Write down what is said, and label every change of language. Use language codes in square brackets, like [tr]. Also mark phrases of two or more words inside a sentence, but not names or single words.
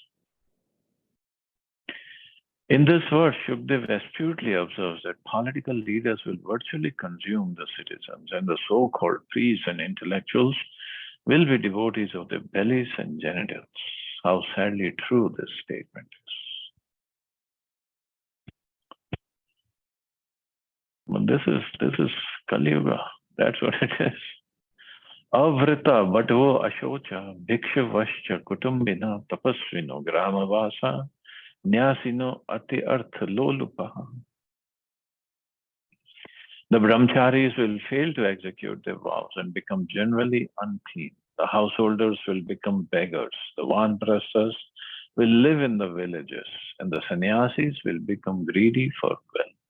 [en] In this verse, Shukdev astutely observes that political leaders will virtually consume the citizens, and the so-called priests and intellectuals will be devotees of their bellies and genitals. How sadly true this statement is. But this is Kali Yuga. That's what it is. [sa] Avrita Vadvo Ashocha Bhikshavaschya Kutumbina Tapasvino Gramavasa Nyasino Ati Artha Lolupaha. [en] The brahmacharis will fail to execute their vows and become generally unclean. The householders will become beggars. The vanprasthas will live in the villages, and the sannyasis will become greedy for wealth.